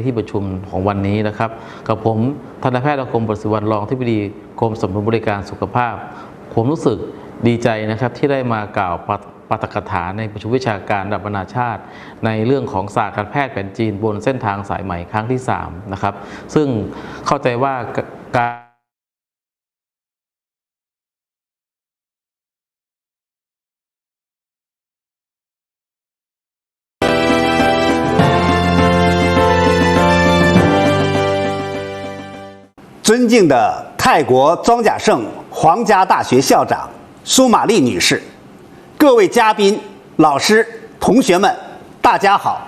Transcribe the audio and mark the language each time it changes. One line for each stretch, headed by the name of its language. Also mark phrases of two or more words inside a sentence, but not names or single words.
Thai: ที่ประชุมของวันนี้นะครับกับผมทันตแพทย์อาคม ประสิทธิ์วรรณรองอธิบดีกรมสนับสนุนบริการสุขภาพผมรู้สึกดีใจนะครับที่ได้มากล่าวปาฐกถาในประชุมวิชาการระดับนานาชาติในเรื่องของศาสตร์การแพทย์แผนจีนบนเส้นทางสายใหม่ครั้งที่3นะครับซึ่งเข้าใจว่าการ
Chinese: 尊敬的泰国庄稼盛皇家大学校长苏玛丽女士，各位嘉宾、老师、同学们，大家好！